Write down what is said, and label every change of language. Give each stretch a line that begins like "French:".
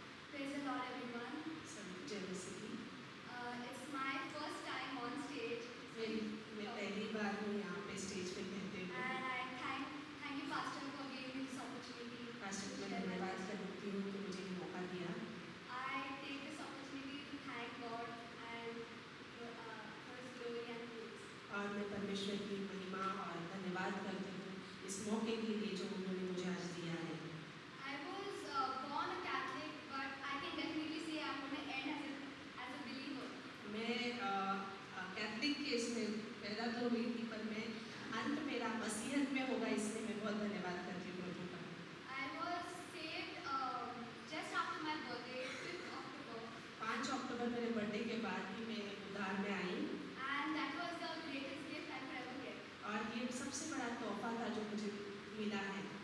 English: Praise the Lord, everyone.
Hindi: जय मसीह।
English: It's my first time on stage,
Hindi: मैं पहली बार हूँ यहाँ पे स्टेज पे कहते हुए।
English: and I thank you, Pastor, for giving me this opportunity.
Hindi: Pastor को मैं धन्यवाद करती हूँ कि मुझे ये मौका दिया।
English: I take this opportunity to thank God and for His glory and grace.
Hindi: और मैं परमेश्वर की महिमा और धन्यवाद करती हूँ इस मौके के लिए जो उन्होंने मुझे आज दिया है।
English: I was born a Catholic, but I can definitely say I'm going to end as a believer.
Hindi: मैं कैथलिक के इसमें पैदा तो हुई थी, पर मैं अंत मेरा मसीहत में होगा, इसलिए मैं बहुत धन्यवाद करती हूँ प्रभु का।
English: I was saved just after my birthday, 5th October,
Hindi: 5 अक्टूबर मेरे बर्थडे के बाद ही मैं उद्धार में आई,
English: and that was the greatest gift I could ever get.
Hindi: और ये सबसे बड़ा तोहफा था जो मुझे मिला है।